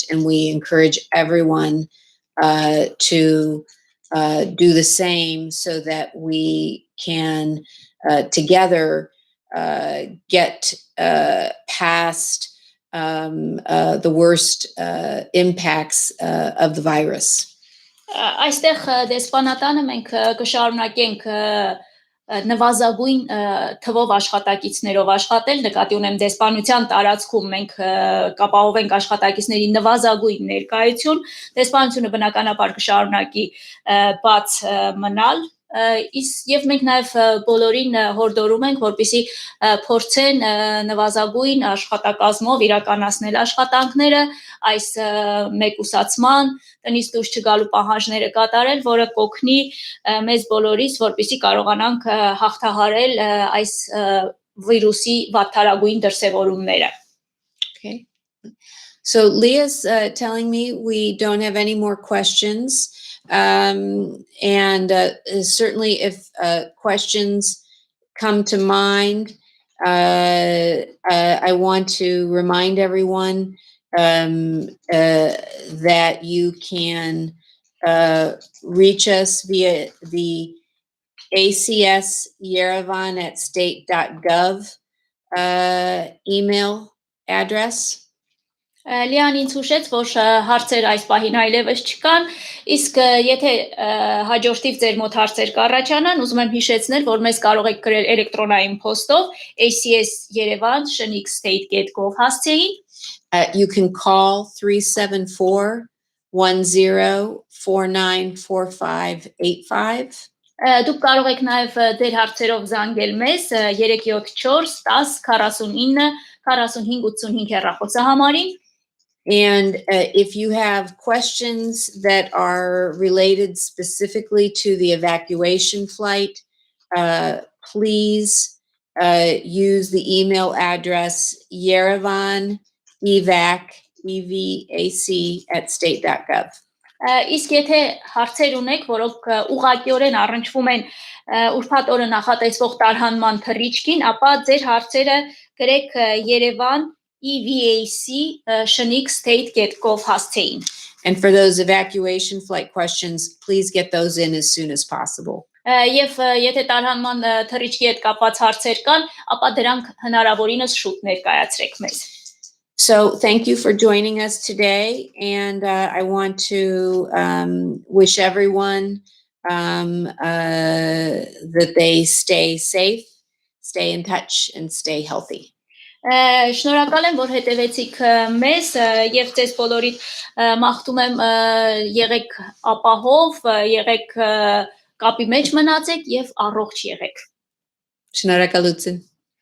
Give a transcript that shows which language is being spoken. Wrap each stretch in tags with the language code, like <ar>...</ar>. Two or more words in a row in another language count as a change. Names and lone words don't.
<en>And we encourage everyone to do the same so that we can together get past the worst impacts of the virus.</en> <hy>Այստեղ դեսպանատանը մենք կշարունակենք նվազագույն թվով աշխատակիցներով աշխատել, նկատի ունեմ դեսպանության տարածքում մենք կապահովենք աշխատակիցների նվազագույն ներկայություն, դեսպանությունը բնականաբար կշարունակի բաց մնալ, եւ մենք նաեւ բոլորին հորդորում ենք, որպեսզի փորձեն նվազագույն աշխատակազմով իրականացնել աշխատանքները, այս մեկուսացման, տնից դուրս չգալու պահանջները կատարել, որը կօգնի մեզ բոլորիս, որպեսզի կարողանանք հաղթահարել այս վիրուսի վատթարագույն դրսևորումները։</hy> <en>Okay. So Leah's telling me we don't have any more questions. And certainly if questions come to mind, I want to remind everyone that you can reach us via the ACS Yerevan at state.gov email address.</en> <hy>Լիան ինձ հուշեց, որ հարցեր այս պահին այլևս չկան, իսկ եթե հաջորդիվ ձեր մոտ հարցեր կառաջանան, ուզում եմ հիշեցնել, որ մեզ կարող եք գրել էլեկտրոնային փոստով acs.yerevan@state.gov հասցեին.</hy> <en>You can call 374-1049-4585.</en> <hy>Դուք կարող եք նաև ձեր հարցերով զանգել մեզ 374 10 49 45 85 հեռախոսահամարին.</hy> <en>And if you have questions that are related specifically to the evacuation flight, please use the email address yerevanevac@state.gov.</en> <hy>Իսկ եթե հարցեր ունեք, որոնք ուղղակիորեն առնչվում են ուրբաթ օրը նախատեսվող տարհանման թռիչքին, ապա ձեր հարցերը գրեք Երևան evac@state.gov հասցեին։</hy> <en>And for those evacuation flight questions, please get those in as soon as possible.</en> <hy>Եվ եթե տարհանման թռիչքի հետ կապված հարցեր կան, ապա դրանք հնարավորինս շուտ ներկայացրեք մեզ։</hy> <en>So thank you for joining us today. And I want to wish everyone that they stay safe, stay in touch, and stay healthy.</en> <hy>Շնորհակալ եմ, որ հետևեցիք մեզ եւ ձեզ բոլորիդ մաղթում եմ եղեք ապահով, եղեք կապի մեջ մնացեք եւ առողջ եղեք։ Շնորհակալություն.</hy>